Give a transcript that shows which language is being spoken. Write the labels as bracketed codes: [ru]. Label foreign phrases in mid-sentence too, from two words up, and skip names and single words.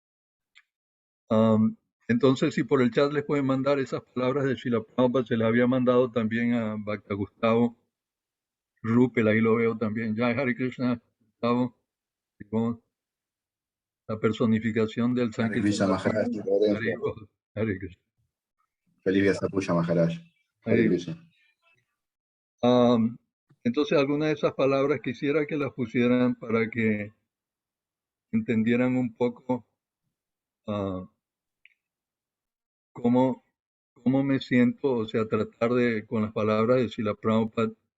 [es] Entonces, si por el chat les pueden mandar esas palabras de Srila Prabhupada, se las había mandado también a Bhakta Gustavo Rupel, ahí lo veo también. Ya, [sa] Hare Krishna, [es] Gustavo, la personificación del [sa] Hare Krishna Maharaj, Hare Krishna. [es] Feliz Vyasa Puja Maharaj. [sa] Hare Krishna. [es] Entonces, algunas de esas palabras quisiera que las pusieran para que entendieran un poco cómo me siento, o sea, tratar de, con las palabras de Srila Prabhupada.